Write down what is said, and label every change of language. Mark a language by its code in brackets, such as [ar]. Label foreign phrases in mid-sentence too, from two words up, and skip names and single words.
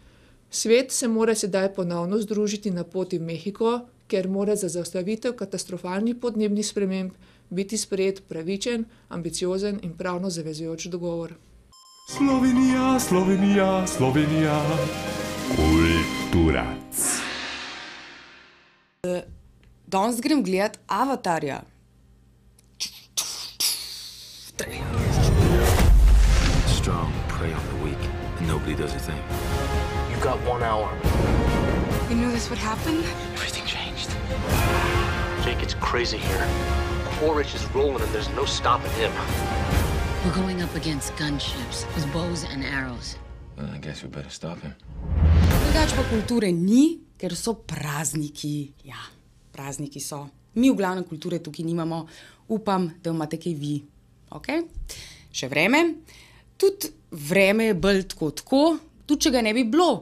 [sl] Svet se mora sedaj ponovno združiti na poti v Mehiko, ker mora za zaustavitev katastrofalnih podnebnih sprememb biti sprejet pravičen, ambiciozen in pravno zavezujoč dogovor. Slovenija, Slovenija, Slovenija, kulturac. Danes grem gledat Avatarja. [en] Strong prey on the weak, and nobody does a thing. You got 1 hour. You knew this would happen? Everything changed. Jake, it's crazy here. Quaritch is rolling and there's no stopping him. We're going up against gunships with bows and arrows. Well, I guess we better stop him. [sl] Drugač pa kulture ni, ker so prazniki. Ja, prazniki so. Mi v glavnem kulture tukaj nimamo. Upam, da imate kaj vi. Okay? Še vreme. Tudi vreme je bolj tako, tudi če ga ne bi bilo.